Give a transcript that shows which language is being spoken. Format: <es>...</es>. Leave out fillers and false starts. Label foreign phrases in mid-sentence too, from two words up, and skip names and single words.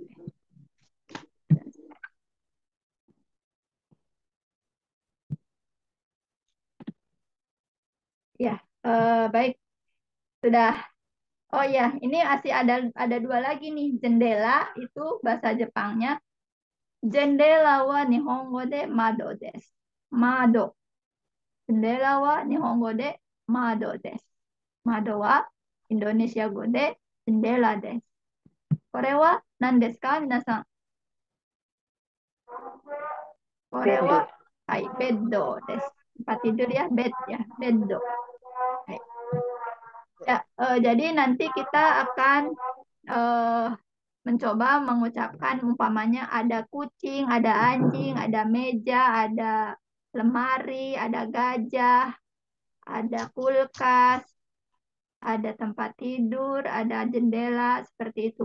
<id>Ya, baik. Sudah. Oh ya, ini masih ada dua lagi nih. Jendela itu bahasa Jepangnya</id> <ja>jendelaは日本語で窓です. Mado. Jendelaは日本語で窓です. 窓はインドネシア語でjendelaです. これは何ですか、皆さん？これは Bedo. はい、ベッドです.</ja> <id>Tempat tidur ya, bed ya, beddo.</id> <ja>Hai.</ja> <id>Ya, jadi nanti kita akan eh, mencoba mengucapkan umpamanya ada kucing, ada anjing, ada meja, ada lemari, ada gajah, ada kulkas, ada tempat tidur, ada jendela, seperti itu.</id>